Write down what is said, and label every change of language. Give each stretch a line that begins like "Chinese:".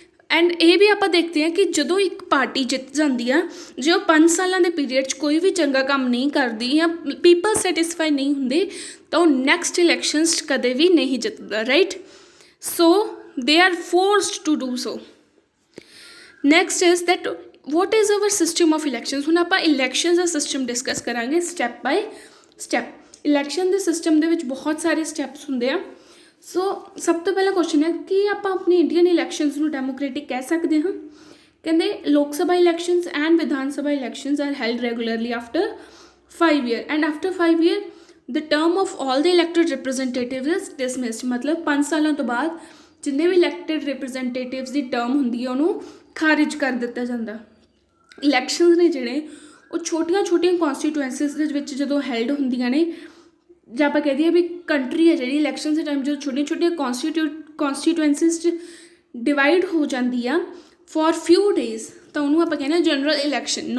Punjabi: And ਇਹ ਵੀ ਆਪਾਂ ਦੇਖਦੇ ਹਾਂ ਕਿ ਜਦੋਂ ਇੱਕ ਪਾਰਟੀ ਜਿੱਤ ਜਾਂਦੀ ਆ, ਜੇ ਉਹ 5 ਸਾਲਾਂ ਦੇ ਪੀਰੀਅਡ 'ਚ ਕੋਈ ਵੀ ਚੰਗਾ ਕੰਮ ਨਹੀਂ ਕਰਦੀ ਜਾਂ ਪੀਪਲ ਸੈਟਿਸਫਾਈ ਨਹੀਂ ਹੁੰਦੇ ਤਾਂ ਉਹ ਨੈਕਸਟ ਇਲੈਕਸ਼ਨਸ 'ਚ ਕਦੇ ਵੀ ਨਹੀਂ ਜਿੱਤਦਾ, right.
English: So they are forced to do so. Next is that what is our system of elections।
Punjabi: ਹੁਣ ਆਪਾਂ ਇਲੈਕਸ਼ਨਸ ਦਾ ਸਿਸਟਮ ਡਿਸਕਸ ਕਰਾਂਗੇ ਸਟੈਪ ਬਾਏ ਸਟੈਪ। ਇਲੈਕਸ਼ਨ ਦੇ ਸਿਸਟਮ ਦੇ ਵਿੱਚ ਬਹੁਤ ਸਾਰੇ ਸਟੈਪਸ ਹੁੰਦੇ ਆ। ਸੋ ਸਭ ਤੋਂ ਪਹਿਲਾ ਕੁਐਸਚਨ ਹੈ ਕਿ ਆਪਾਂ ਆਪਣੀ ਇੰਡੀਅਨ ਇਲੈਕਸ਼ਨਸ ਨੂੰ ਡੈਮੋਕ੍ਰੈਟਿਕ ਕਹਿ ਸਕਦੇ ਹਾਂ। ਕਹਿੰਦੇ
English: Lok Sabha elections and Vidhan Sabha elections are held regularly after 5 year and after 5 year the term of all the elected representatives is dismissed।
Punjabi: ਮਤਲਬ 5 ਸਾਲਾਂ ਤੋਂ ਬਾਅਦ ਜਿੰਨੇ ਵੀ ਇਲੈਕਟਡ ਰਿਪਰੈਜ਼ੈਂਟੇਟਿਵਸ ਦੀ ਟਰਮ ਹੁੰਦੀ ਹੈ ਉਹਨੂੰ ਖਾਰਿਜ ਕਰ ਦਿੱਤਾ ਜਾਂਦਾ। ਇਲੈਕਸ਼ਨਸ ਨੇ ਜਿਹੜੇ ਉਹ ਛੋਟੀਆਂ ਕੌਂਸਟੀਟੂਐਂਸੀਜ਼ ਦੇ ਵਿੱਚ ਜਦੋਂ ਹੈਲਡ ਹੁੰਦੀਆਂ ਨੇ, ਜਾਂ ਆਪਾਂ ਕਹਿ ਦਈਏ ਵੀ ਕੰਟਰੀ ਹੈ ਜਿਹੜੀ ਇਲੈਕਸ਼ਨ ਦੇ ਟਾਈਮ ਜਦੋਂ ਛੋਟੀਆਂ ਕੌਂਸਟੀਟੂਐਂਸੀਜ਼ 'ਚ ਡਿਵਾਈਡ ਹੋ ਜਾਂਦੀ ਆ
English: for few days,
Punjabi: ਤਾਂ ਉਹਨੂੰ ਆਪਾਂ ਕਹਿੰਦੇ ਹਾਂ ਜਨਰਲ ਇਲੈਕਸ਼ਨ।